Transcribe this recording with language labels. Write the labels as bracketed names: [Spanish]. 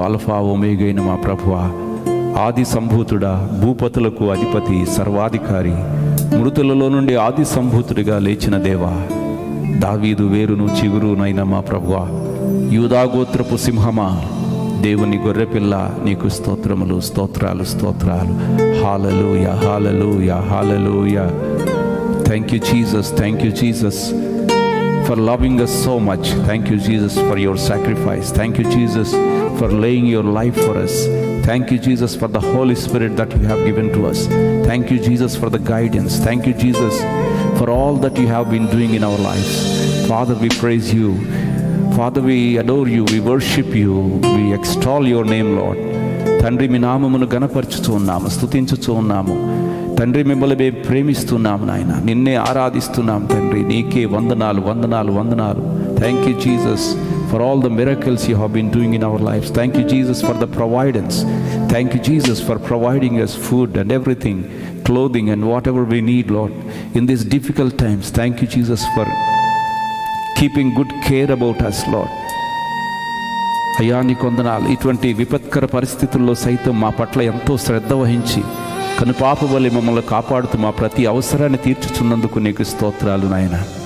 [Telugu] Alpha ఒమేగైన మా ప్రభువా, ఆది సంభూతుడా, భూపతులకు అధిపతి, సర్వాధికారి, మృతులలో నుండి ఆది సంభూతుడిగా లేచిన దేవా, దావీదు వేరును చిగురునైన మా ప్రభువా, యూదాగోత్రపు సింహమా, దేవుని గొర్రెపిల్ల నీకు స్తోత్రములు, స్తోత్రాలు, స్తోత్రాలు. [English] Hallelujah, hallelujah, hallelujah. Thank you Jesus, thank you Jesus for loving us so much. Thank you Jesus for your sacrifice. Thank you Jesus for laying your life for us. Thank you Jesus for the Holy Spirit that you have given to us. Thank you Jesus for the guidance. Thank you Jesus for all that you have been doing in our lives. Father, we praise you. Father, we adore you. We worship you. We extol your name, Lord. [Telugu] తండ్రి, మీ నామమును గణపరచుతూ ఉన్నాము, స్తుతించుతూ ఉన్నాము తండ్రి. మిమ్మల్ని మేము ప్రేమిస్తున్నాము నాయన, నిన్నే ఆరాధిస్తున్నాం తండ్రి. నీకే వందనాలు, వందనాలు, వందనాలు. [English] Thank you Jesus for all the miracles you have been doing in our lives. Thank you Jesus for the providence. Thank you Jesus for providing us food and everything, clothing and whatever we need, Lord, in these difficult times. Thank you Jesus for keeping good care about us, Lord. [Telugu] అయ్యా నీకు వందనాలు. ఇటువంటి విపత్కర పరిస్థితుల్లో సైతం మా పట్ల ఎంతో శ్రద్ధ వహించి కనుపాప వలె మమ్మల్ని కాపాడుతూ మా ప్రతి అవసరాన్ని తీర్చుచున్నందుకు నీకు స్తోత్రాలు నాయన.